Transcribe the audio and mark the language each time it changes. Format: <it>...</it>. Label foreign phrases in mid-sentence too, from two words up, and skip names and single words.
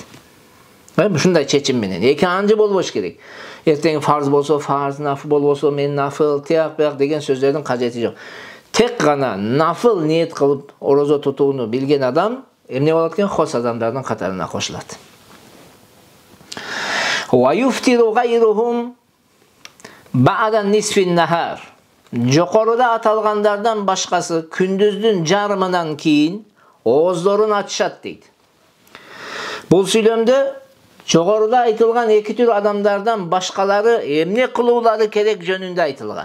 <ky>Ушундай чечим менен эки анжы болбош керек. Эртең фарз болсо фарз, нафыл болбосо мен нафыл, тияк бияк деген сөздөрдүн кажети жок. Тек гана нафыл ниет кылып орозо тутууну билген адам эмне болот экен? Хос адамдардын катарына кошулат.</ky> <ar>ويفطر غيرهم بعد نصف النهار.</ar> <ky>Жокоруда аталгандардан башкасы күндүздүн жарымынан кийин ооздорун ачышат дейт. Бул сүйлөмдө жогоруда айтылган эки түр адамдардан башкалары эмне кылуулары керек жөнүндө айтылган.</ky>